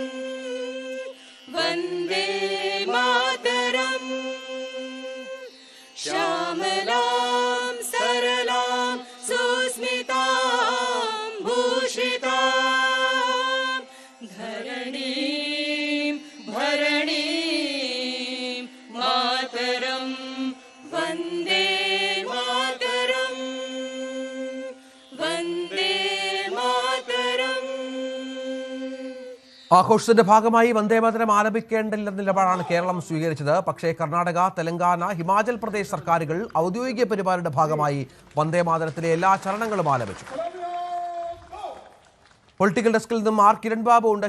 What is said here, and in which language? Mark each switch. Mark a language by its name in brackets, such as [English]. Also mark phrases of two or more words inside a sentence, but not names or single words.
[Sanskrit] वन्दे मातरं श्यामलां सरलां सुस्मितां भूषितां धरणीं भरणीं मातरं वन्दे मातरं वन्दे मातरम्. [Malayalam] ആഘോഷത്തിന്റെ ഭാഗമായി വന്ദേമാതരം ആലപിക്കേണ്ടില്ലെന്ന നിലപാടാണ് കേരളം സ്വീകരിച്ചത്. പക്ഷേ കർണാടക, തെലങ്കാന, ഹിമാചൽ പ്രദേശ് സർക്കാരുകൾ ഔദ്യോഗിക പരിപാടിയുടെ ഭാഗമായി വന്ദേമാതരത്തിലെ എല്ലാ ചരണങ്ങളും ആലപിച്ചു. പൊളിറ്റിക്കൽ ഡെസ്കിൽ നിന്നും കിരൺ ബാബു ഉണ്ട്.